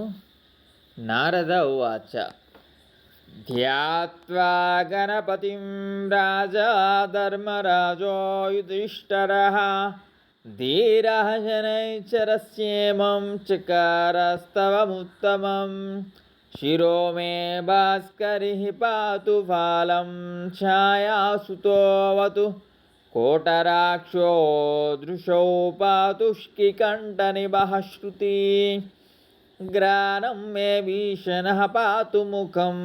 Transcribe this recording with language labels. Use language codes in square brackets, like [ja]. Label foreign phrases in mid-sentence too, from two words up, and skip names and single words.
[sa] నారద ఉవాచ ధ్యాత్వా గణపతిం రాజా ధర్మరాజో యుధిష్ఠిరః ధీరః శనైశ్చరస్యేమం చకారస్తవముత్తమం शिरो मे भास्करिः पातु फालं छायासुतोऽवतु कोटराक्षो दृशौ पातु श्किकण्ठनिभः श्रुति ग्रानं मे भीषणः पातु मुखं